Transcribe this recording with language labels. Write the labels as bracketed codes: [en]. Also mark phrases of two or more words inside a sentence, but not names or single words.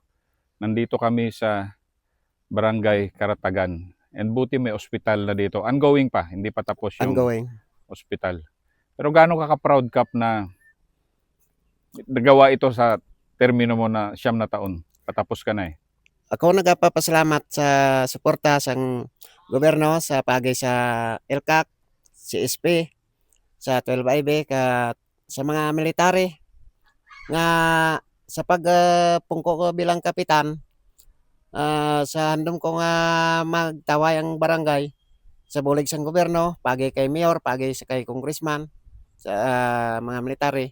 [tl] Nandito kami sa Barangay Karatagan. And buti may ospital na dito. Ongoing pa, hindi pa tapos yung ospital. Pero gaano ka-proud, Kap, na nagawa ito sa termino mo na 9 na taon? Patapos ka na eh. [hil] Ako nagpapasalamat sa suporta sang gobyerno sa pagay sa LCAC, CSP, sa 12IB, sa mga military nga sa pagpungko ko bilang kapitan, sa handom ko nga magtaway ang barangay sa bulig sang gobyerno, pagay kay mayor, pagay sa kay congressman, sa mga military.